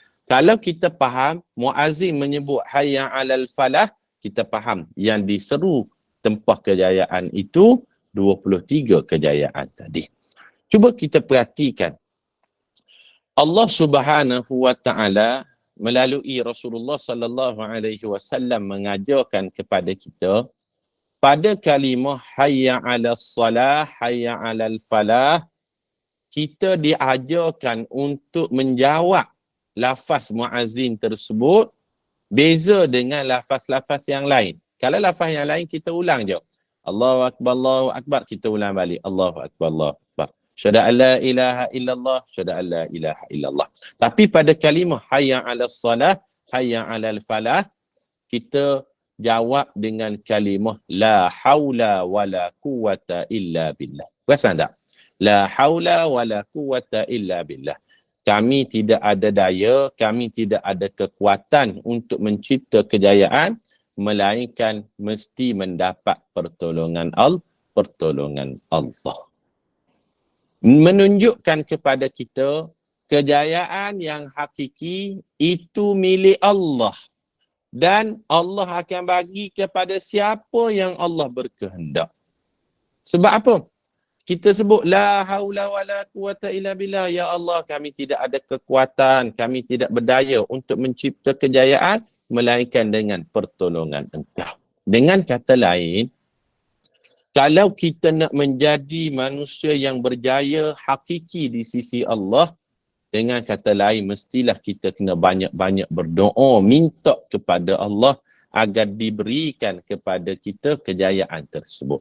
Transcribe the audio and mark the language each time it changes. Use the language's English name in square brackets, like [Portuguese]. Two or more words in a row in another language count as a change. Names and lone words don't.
[Malay] Kalau kita faham, muazzin menyebut [Arabic] حي على الفلاح, [Malay] kita faham yang diseru tempah kejayaan itu 23 kejayaan tadi. Cuba kita perhatikan. Allah [Arabic] سبحانه وتعالى [Malay] melalui Rasulullah [Arabic] صلى الله عليه وسلم [Malay] mengajarkan kepada kita pada kalimah [Arabic] حي على الصلاة، حي على الفلاح, [Malay] kita diajarkan untuk menjawab lafaz muazzin tersebut beza dengan lafaz-lafaz yang lain. Kalau lafaz yang lain kita ulang je. [Arabic] الله أكبر, [Malay] kita ulang balik. [Arabic] الله أكبر، الله أكبر. أشهد أن لا إله إلا الله، أشهد أن لا إله إلا الله. [Malay] Tapi pada kalimah [Arabic] حي على الصلاة، حي على الفلاح, [Malay] kita jawab dengan kalimah [Arabic] لا حول ولا قوة إلا بالله. [Malay] Perasan tak? [Arabic] لا حول ولا قوة إلا بالله. [Malay] Kami tidak ada daya, kami tidak ada kekuatan untuk mencipta kejayaan, melainkan mesti mendapat pertolongan Allah. Menunjukkan kepada kita kejayaan yang hakiki itu milik Allah. Dan Allah akan bagi kepada siapa yang Allah berkehendak. Sebab apa? Kita sebut [Arabic] لا حول ولا قوة إلا بالله. يا الله, [Malay] kami tidak ada kekuatan, kami tidak berdaya untuk mencipta kejayaan melainkan dengan pertolongan Engkau. Dengan kata lain, kalau kita nak menjadi manusia yang berjaya hakiki di sisi Allah, dengan kata lain mestilah kita kena banyak-banyak berdoa, minta kepada Allah agar diberikan kepada kita kejayaan tersebut.